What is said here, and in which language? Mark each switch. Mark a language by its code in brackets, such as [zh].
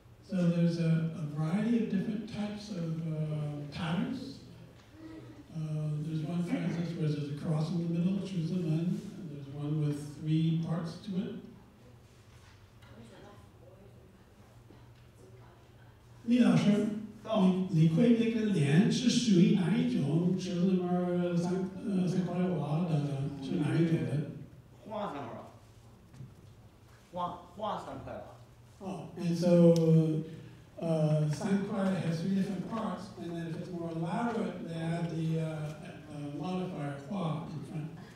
[en] So there's a variety of different types of patterns. There's one, for instance, where there's a cross in the middle, and there's one with 3 parts to it. [zh] 李老师，你会那个脸是属于哪一种？是那么三块瓦的，是哪一种的？花3块，花3块瓦。 [en] Oh, and so Sankwai has 3 different parts, and then if it's more elaborate, they add the modifier hua in front.